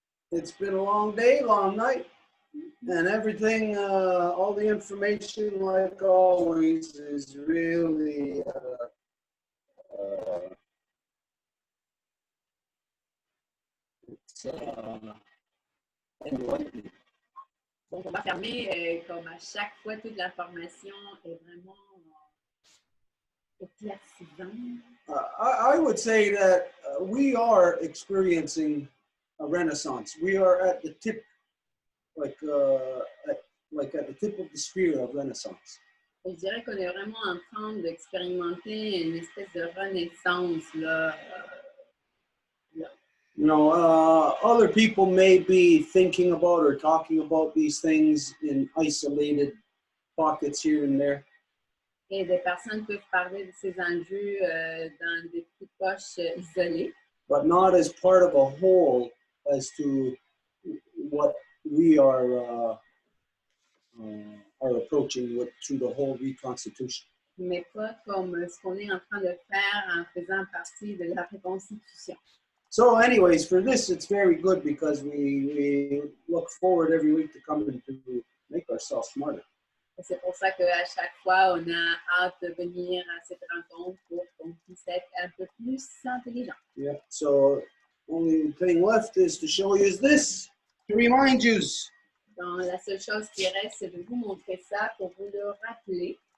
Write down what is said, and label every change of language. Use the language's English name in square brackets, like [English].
[English] It's been a long day, long night, and everything, all the information, like always, is really enlightening. [French] Donc, on va fermer comme à chaque fois, toute l'information est vraiment éclaircissante. [English] I would say that we are experiencing a renaissance. We are at the tip, at the tip of the spear of renaissance. [French] Et je dirais qu'on est vraiment en train d'expérimenter une espèce de renaissance là. [English] Other people may be thinking about or talking about these things in isolated pockets here and there. [French] Et des personnes peuvent parler de ces enjeux dans des petites poches isolées. [English] But not as part of a whole as to what we are approaching through the whole reconstitution. [French] Mais pas comme ce qu'on est en train de faire en faisant partie de la reconstitution. [English] So anyways, for this, it's very good because we look forward every week to coming to make ourselves smarter. [French] Et c'est pour ça qu'à chaque fois, on a hâte de venir à cette rencontre pour qu'on puisse être un peu plus intelligent. [English] Yeah. So only thing left is to show you this, to remind you. [French] Donc, la seule chose qui reste, c'est de vous montrer ça pour vous le rappeler